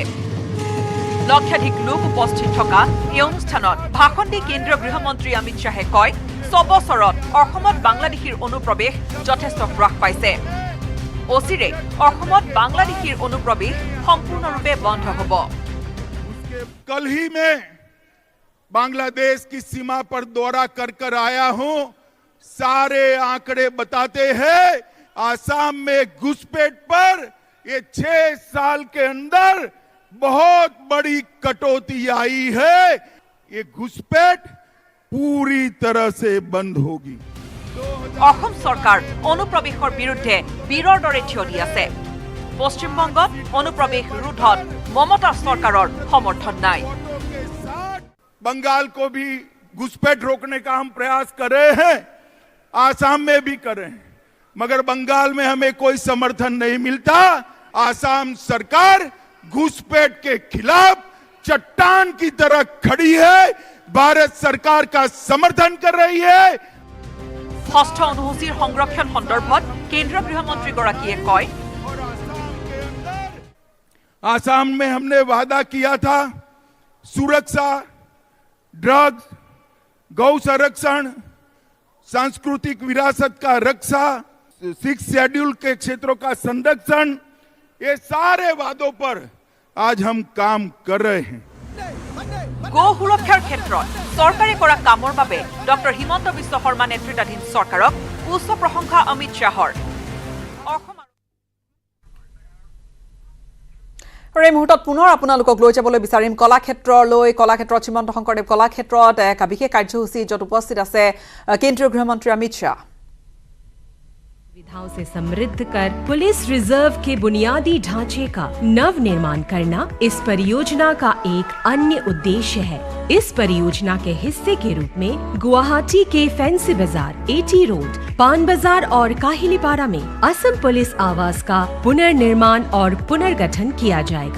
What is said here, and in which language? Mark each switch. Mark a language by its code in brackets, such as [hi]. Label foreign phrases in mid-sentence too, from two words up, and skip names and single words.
[as] লক্ষাধিক লোক উপস্থিত থকা এই অনুষ্ঠানত ভাষণ দি কেন্দ্ৰীয় গৃহমন্ত্ৰী অমিত শ্বাহে কয়, ৬ বছৰত অসমত বাংলাদেশীৰ অনুপ্ৰৱেশ যথেষ্ট হ্ৰাস পাইছে। অচিৰে অসমত বাংলাদেশীৰ অনুপ্ৰৱেশ সম্পূৰ্ণৰূপে বন্ধ হ'ব। [hi] कल ही में बांग्लादेश की सीमा पर दौरा कर आया हूं। सारे आंकड़े बताते हैं आसाम में घुसपैठ पर ये 6 साल के अंदर बहुत बड़ी कटौती आई है। ये घुसपैठ पूरी तरह से बंद होगी। [as] অসম চৰকাৰ অনুপ্ৰৱেশৰ বিৰুদ্ধে বীৰৰ দৰে থিয় দি আছে। পশ্চিমবংগত অনুপ্ৰৱেশ ৰোধত মমতা চৰকাৰৰ সমৰ্থন নাই। [hi] बंगाल को भी घुसपैठ रोकने का हम प्रयास कर रहे हैं, आसाम में भी कर रहे हैं, मगर बंगाल में हमें कोई समर्थन नहीं मिलता। आसाम सरकार घुसपैठ के खिलाफ चट्टान की तरह खड़ी है, भारत सरकार का समर्थन कर रही है। [as] ষষ্ঠ অনুসূচীৰ সংৰক্ষণ সন্দৰ্ভত কেন্দ্ৰীয় গৃহমন্ত্ৰীগৰাকীয়ে কয়, [hi] आसाम में हमने वादा किया था सुरक्षा, ड्रग्स, गौ संरक्षण, सांस्कृतिक विरासत का रक्षा, 6 शेड्यूल के क्षेत्रों का संरक्षण, ये सारे वादों पर आज हम काम कर रहे हैं। [as] গো সুৰক্ষাৰ ক্ষেত্ৰত চৰকাৰে কৰা কামৰ বাবে ডক্টৰ হিমন্ত বিশ্ব শৰ্মা নেতৃত্বাধীন চৰকাৰক উচ্চ প্ৰশংসা অমিত শ্বাহৰ। এই মুহূৰ্তত পুনৰ আপোনালোকক লৈ যাবলৈ বিচাৰিম কলাক্ষেত্ৰত শ্ৰীমন্ত শংকৰদেৱ কলাক্ষেত্ৰত এক বিশেষ কাৰ্যসূচী য'ত উপস্থিত আছে কেন্দ্ৰীয় গৃহমন্ত্ৰী অমিত শ্বাহ। [hi] सुविधाओं से समृद्ध कर पुलिस रिजर्व के बुनियादी ढांचे का नव निर्माण करना इस परियोजना का एक अन्य उद्देश्य है। इस परियोजना के हिस्से के रूप में गुवाहाटी के फैंसी बाजार, एटी रोड, पान बाजार और काहिलीपारा में असम पुलिस आवास का पुनर्निर्माण और पुनर्गठन किया जाएगा।